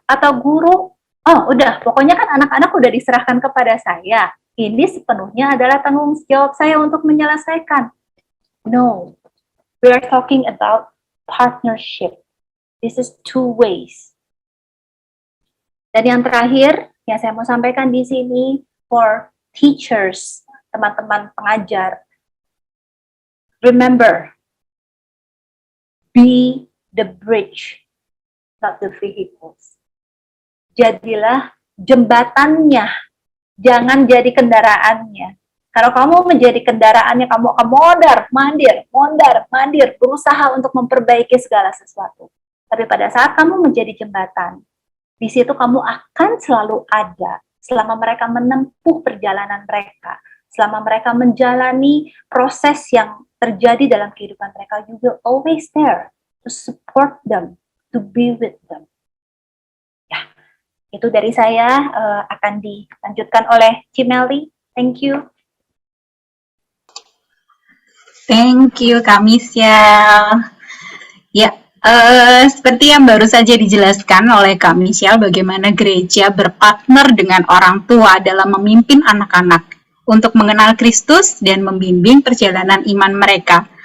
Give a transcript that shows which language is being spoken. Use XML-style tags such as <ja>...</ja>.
<id>Atau guru, oh udah, pokoknya kan anak-anak udah diserahkan kepada saya, ini sepenuhnya adalah tanggung jawab saya untuk menyelesaikan.</id> <en>No, we are talking about partnership. This is two ways.</en> <id>Dan yang terakhir yang saya mau sampaikan di sini</id> <en>for teachers,</en> <id>teman-teman pengajar,</id> <en>remember, be the bridge, not the vehicles.</en> <id>Jadilah jembatannya, jangan jadi kendaraannya. Kalau kamu menjadi kendaraannya, kamu akan mondar-mandir, berusaha untuk memperbaiki segala sesuatu. Tapi pada saat kamu menjadi jembatan, di situ kamu akan selalu ada selama mereka menempuh perjalanan mereka, selama mereka menjalani proses yang terjadi dalam kehidupan mereka.</id> <en>You will always there to support them, to be with them.</en> <id>Ya, itu dari saya, akan dilanjutkan oleh Cimeli.</id> <en>Thank you. Thank you,</en> <id>Kak Michelle. Ya, seperti yang baru saja dijelaskan oleh Kak Michelle, bagaimana gereja berpartner dengan orang tua dalam memimpin anak-anak untuk mengenal Kristus dan membimbing perjalanan iman mereka.</id>